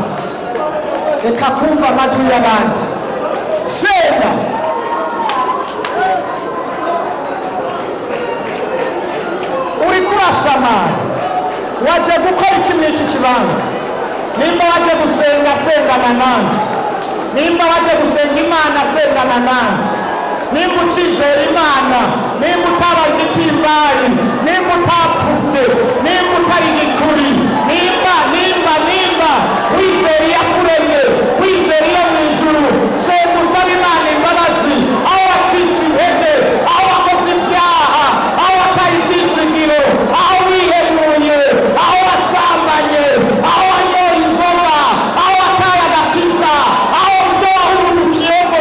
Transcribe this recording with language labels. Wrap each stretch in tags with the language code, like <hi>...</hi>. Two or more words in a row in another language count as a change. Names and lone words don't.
<rn>Reka kumva amajwi y'abandi, senga. Uri kurasamara, waje gukora iki n'iki kibanza? Nimba waje gusenga, sengana nanje. Nimba waje gusenga Imana, sengana nanje. Nimba ucizera Imana, nimba utaba igitimbari, nimba utapfuvye, nimba utari igikuri, nimba wizera iyakuremye, wizera iyo mw'ijuru, senga usaba Imana imbabazi aho wacitse intege, aho wakoze ivyaha, aho wataye ivyizigiro, aho wihemuye, aho wasambanye, aho wanyoye inzoga, aho wataye agakiza, aho ivyo wahurukiyemo.</rn>